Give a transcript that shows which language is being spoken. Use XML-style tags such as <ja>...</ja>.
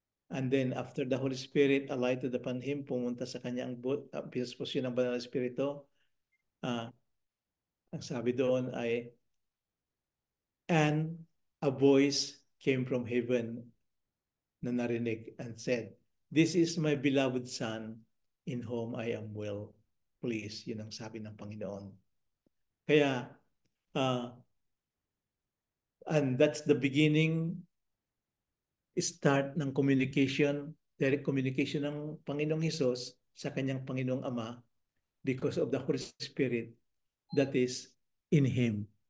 <en>And then after the Holy Spirit alighted upon him,</en> <tl>pumunta sa kanya ang pinasposyon ng Banal na Espiritu. Ang sabi doon ay,</tl> <en>"And a voice came from heaven</en> <tl>na narinig</tl> <en>and said, 'This is my beloved Son, in whom I am well pleased.'"</en> <tl>Yun ang sabi ng Panginoon.</tl> <en>Kaya, and that's the beginning, start ng communication, direct communication</en> <tl>ng Panginoong Hesus sa kanyang Panginoong Ama</tl> <en>because of the Holy Spirit that is in Him.</en>